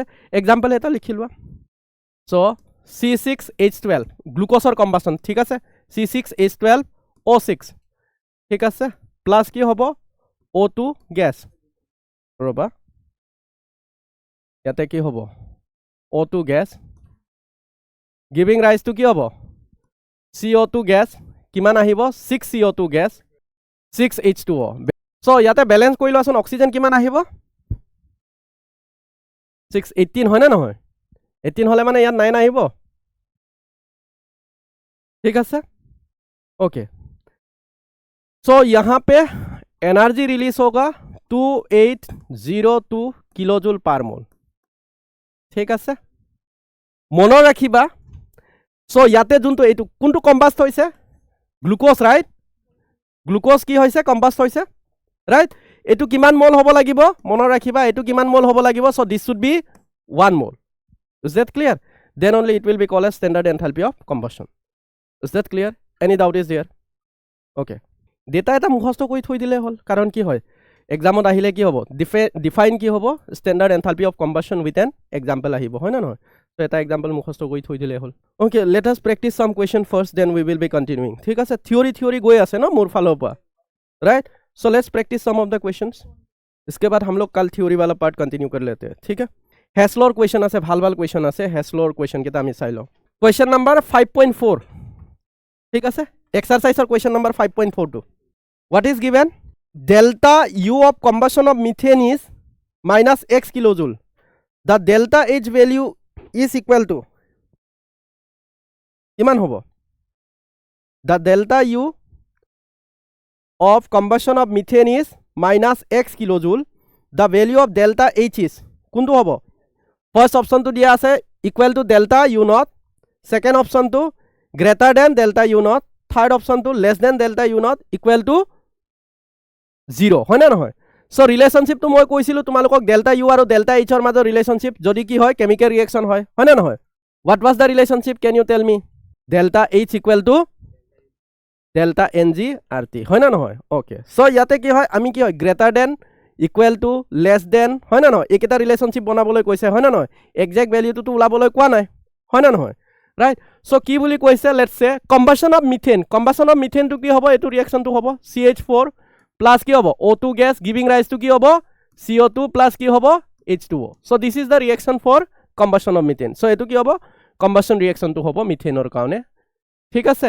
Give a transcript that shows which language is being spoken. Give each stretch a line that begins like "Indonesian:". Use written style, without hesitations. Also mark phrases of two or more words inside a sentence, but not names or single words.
Assamese: এক্সাম্পল এটা লিখি লোৱা. সো C6H12 গ্লুকোজৰ কম্বাসন, ঠিক আছে, C6H12O6, ঠিক আছে, প্লাস কি হ'ব O2 গ্যাস, ৰবা ইয়াতে কি হ'ব O2 গ্যাস
English: giving rise to
Assamese: কি হ'ব CO2 গ্যাস, কিমান আহিব 6CO2 গ্যাস 6H2O. সো ইয়াতে ব্যালেন্স কৰি লোৱাচোন, অক্সিজেন কিমান আহিব 618 হয় না নহয়, 18 হলে মানে ইয়াত 9 আহিব, ঠিক আছে, ओके.
Hindi: सो यहाँ पे
English: energy release
Hindi: होगा 2802
English: kilojoule per mole,
Hindi: ठीक है,
Assamese: মনত ৰাখিবা. ছো ইয়াতে যেনেকৈ এটা কোনটো কম্বাষ্ট হৈছে গ্লুকোজ, ৰাইট, গ্লুকোজ কি হৈছে কম্বাষ্ট হৈছে, ৰাইট, এটা কিমান মোল হ'ব লাগিব মনত ৰাখিবা, এটা কিমান মোল হ'ব লাগিব.
English: So this should be 1 mole. Is that clear? Then only it will be called as standard enthalpy of combustion. Is that clear? Any doubt is there? Okay, data
Assamese: এটা মুখস্থ কৰি থৈ দিলে হ'ল, কাৰণ কি হয় এক্সামত আহিলে কি হ'ব ডিফাইন কি হ'ব
English: standard enthalpy of combustion with an example
Assamese: আহিব, হয় না নহয়? তো এটা এক্সাম্পল মুখস্থ কৰি থৈ দিলে হ'ল.
English: Okay, let us practice some question first, then we will be continuing,
Assamese: ঠিক আছে. থিওরি গৈ আছে ন মোৰ ফালৰ পৰা, राइट.
English: So let's practice some of the questions.
Hindi: इसके बाद हम लोग कल थ्योरी वाला
English: part continue
Hindi: कर लेते हैं, ठीक है.
English: hessler question
Assamese: আছে, ভাল क्वेश्चन আছে,
English: hessler question
Assamese: কেইটা আমি চাই লওঁ.
English: Question number 5.4,
Assamese: ঠিক আছে,
English: exerciser question number 5.42. What is given? Delta U of combustion of methane is minus x kilojoule. The delta H value is equal to
Assamese: কিমান হ'ব?
English: The delta U of combustion of methane is minus x kilojoule. The value of delta H is
Assamese: কোনটো হ'ব?
English: first option
Assamese: তো দিয়া আছে
English: equal to delta U naught, second option তো greater than delta U naught, third option তো less than delta U naught equal to 0,
Assamese: হয় না নহয়? সো রিলেশনশিপ তো মই কৈছিলো তোমালোকক
English: delta U
Assamese: আৰু
English: delta H
Assamese: ৰ মাজৰ রিলেশনশিপ যদি কি হয়
English: chemical reaction
Assamese: হয়, হয় না নহয়?
English: What was the relationship, can you tell me? delta H equal to delta n g R T,
Assamese: হয় না নহয়?
English: okay, so
Assamese: ইয়াতে কি হয় আমি কি হয়
English: greater than equal to less than,
Assamese: হয় না নহয়, এইকেইটা রিলেশনশিপ বনাবলৈ কৈছে, হয় না নহয়? এক্সাক্ট ভ্যালুটো তো ওলাবলৈ কোৱা নাই, হয় না নহয়?
English: Right. So
Assamese: কি বুলি কৈছে
English: let's say combustion of methane
Assamese: তো কি হ'ব, এইটো ৰিয়েকশনটো হ'ব CH4 প্লাস কি হ'ব O2 গ্যাস
English: giving rise to
Assamese: কি হ'ব CO2 প্লাস কি হ'ব H2O.
English: So this is the reaction for combustion of methane.
Assamese: সো এটো কি হ'ব কম্বাসন রিয়েকশনটো হ'ব মিথেনৰ কাৰণে, ঠিক আছে.